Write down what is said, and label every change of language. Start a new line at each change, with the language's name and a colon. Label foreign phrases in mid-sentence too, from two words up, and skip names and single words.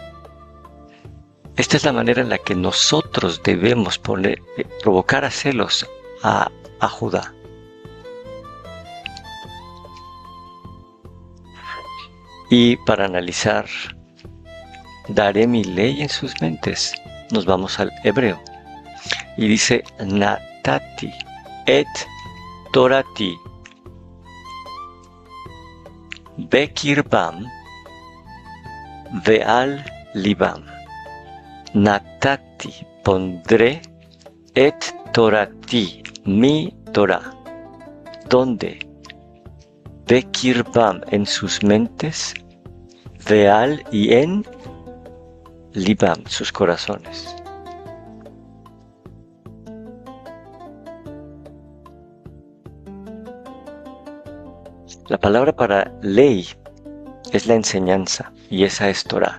Spanish: Esta es la manera en la que nosotros debemos provocar a celos a Judá. Y para analizar, daré mi ley en sus mentes, nos vamos al hebreo. Y dice,
Hebrew: נתתי את תורתי בקרבם ועל לבם. Natati, pondré, את תורתי,
Spanish: mi Torah. ¿Dónde? Bekirbam, en sus mentes, veal, y en libam, sus corazones. La palabra para ley es la enseñanza, y esa es Torah.